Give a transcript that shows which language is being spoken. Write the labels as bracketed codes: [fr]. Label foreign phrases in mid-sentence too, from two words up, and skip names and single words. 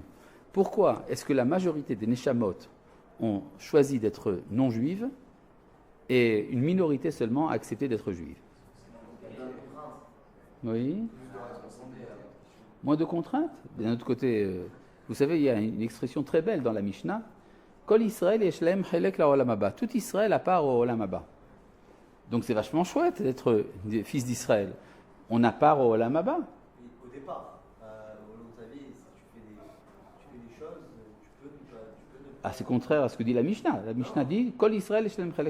[fr] Pourquoi est-ce que la majorité des Neshamot ont choisi d'être non-juives et une minorité seulement a accepté d'être juive? Oui. Moins de contraintes. D'un autre côté, vous savez, il y a une expression très belle dans la Mishnah. [he] כל ישראל יש להם חלק לעולם הבא. [fr] Tout Israël à part au [he] עולם הבא. [fr] Donc c'est vachement chouette d'être fils d'Israël. On a part au [he] עולם הבא. [fr] Au départ, au long de ta vie, si tu fais des choses, tu peux ne pas. Ah, c'est contraire à ce que dit la Mishnah. La Mishnah dit [he] כל ישראל יש להם חלק